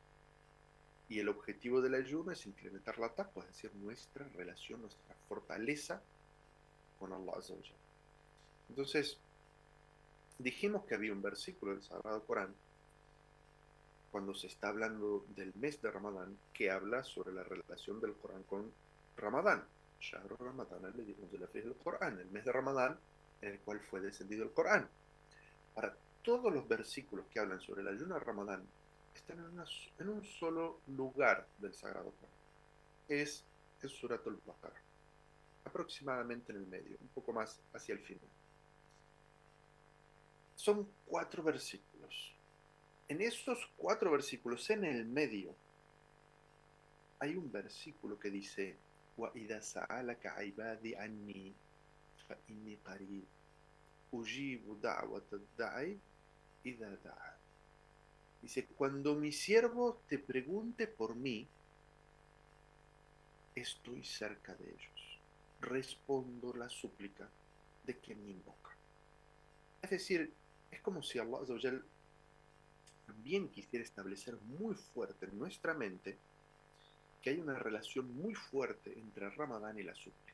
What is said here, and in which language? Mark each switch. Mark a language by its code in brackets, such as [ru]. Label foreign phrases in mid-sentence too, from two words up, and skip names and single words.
[es] Y el objetivo del ayuno es incrementar la taqwa, es decir, nuestra relación, nuestra fortaleza con [ar] الله عز وجل. [es] Entonces, dijimos que había un versículo del Sagrado Corán cuando se está hablando del mes de Ramadán que habla sobre la relación del Corán con Ramadán. [ar] شهر رمضان الذي أنزل فيه القرآن, [es] el mes de Ramadán en el cual fue descendido el Corán. Para todos los versículos que hablan sobre el ayuno de Ramadán están en un solo lugar del Sagrado Corán. Es el Surat al-Baqarah, aproximadamente en el medio, un poco más hacia el final. Son 4 versículos. En esos 4 versículos, en el medio, hay un versículo que dice: [ar] وَإِذَا سَأَلَكَ عِبَادِي عَنِّي فَإِنِّي قَرِيبٌ أُجِيبُ دَعْوَةَ الدَّاعِ إِذَا دَعَانِ. [es] Dice: cuando mi siervo te pregunte por mí, estoy cerca de ellos. Respondo la súplica de quien me invoca. Es decir, es como si [ar] الله عز وجل [es] también quisiera establecer muy fuerte en nuestra mente que hay una relación muy fuerte entre Ramadán y la súplica.